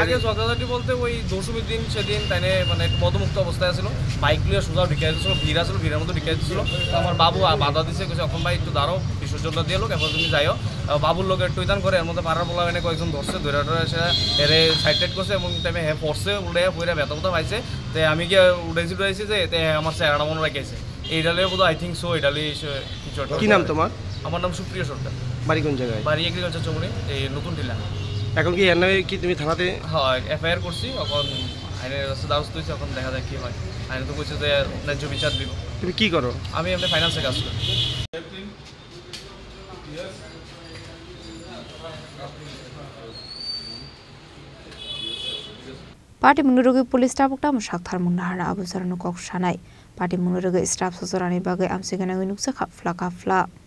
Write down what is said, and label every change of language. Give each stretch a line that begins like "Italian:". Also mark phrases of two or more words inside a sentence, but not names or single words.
Bangla: আগে ঝগড়াঝাটি বলতে ওই দশমীর দিন সেদিন তাই মানে একটু মদমুক্ত অবস্থায় ছিল বাইক নিয়ে সোজা ঢুকিয়ে দিচ্ছিল ভিড় আসলো ভিড়ের মতো ঢুকিয়ে দিচ্ছিল আমার বাবু বাধা দিচ্ছে এখন ভাই একটু দাঁড়াও বিসর্জনটা দিয়ে লোক এবার তুমি যাইও বাবুর লোক একটু ইদান করে এর মধ্যে পাড়ার বলা এনে কয়েকজন ধরছে ধরে সে এরে সাইড করছে এবং টাইমে হ্যাঁ পড়ছে উড়ে পড়ে ব্যথা পাইছে তো আমি গিয়ে উড়াইছি যে আমার চেহারাটা মনে রাখেছে এইডালে বোধ
English: I think so
Bangla: এডালে কিছু কি নাম তোমার আমার নাম সুপ্রিয় সরকার বাড়ি কোন জায়গায় বাড়ি এগ্রিকালচার চমুনি এই নতুন টিলা এখন কি এর নামে কি তুমি থানাতে হ্যাঁ FIR করছি এখন আইনের দ্বারস্থ হয়েছি এখন দেখা যাক কি হয় আইনে তো বলছে যে ন্যায্য বিচার দিব তুমি কি করো আমি এমনি ফাইন্যান্সে কাজ করি
Kok Borok: Party munurugi
English: police staff
Kok Borok: okta mushakthar munahara abusarano kok shanai party munurugi staff sosorani bagai amsigana winuksa khafla